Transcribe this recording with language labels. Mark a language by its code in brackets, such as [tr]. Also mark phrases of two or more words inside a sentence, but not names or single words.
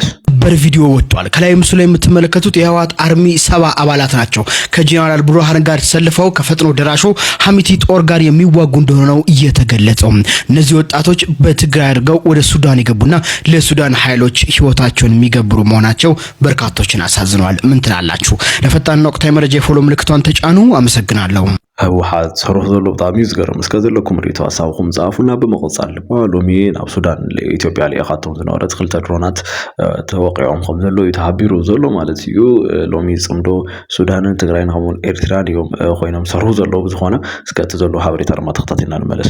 [am] በቪዲዮ ወጥቷል። ከላይ ምስሉ ላይ የምትመለከቱት የህወሓት አርሚ 70 አባላት ናቸው። ከጄኔራል ብርሃን ጋር ተሰልፈው ከፈጥኖ ደራሹ ሐሚቲ ጦር ጋር የሚዋጉ እንደሆነ ነው እየተገለጸው። እነዚህ ወጣቶች በትግራይ አድርገው ወደ ሱዳን የገቡና ለሱዳን ኃይሎች ህይወታቸውን የሚገብሩ መሆናቸው በርካቶችን አሳዝነዋል። ምን ትላላችሁ? ለፈጣንና ወቅታዊ መረጃ የፎሎ ምልክቷን ተጫኑ። አመሰግናለሁ። [ti] ህወሓት ሰሩህ ዘሎ ብጣዕሚ ዝገርም እስከ ዘለኩም ሪቶ ሀሳብኩም ጻፉና በመቀጻል ሎሚ ናብ ሱዳን ለኢትዮጵያ ሊኣኻቶም ዝነበረት 2 ድሮናት ተወቂዖም ከም ዘሎ ይተሓቢሩ ዘሎ ማለት እዩ። ሎሚ ጽምዶ ሱዳንን ትግራይን ከምኡን ኤርትራን እዮም ኮይኖም ሰሩህ ዘሎ ብዝኾነ እስከቲ ዘሎ ሓበሬታ ድማ ተኸታቲልና ንመለስ።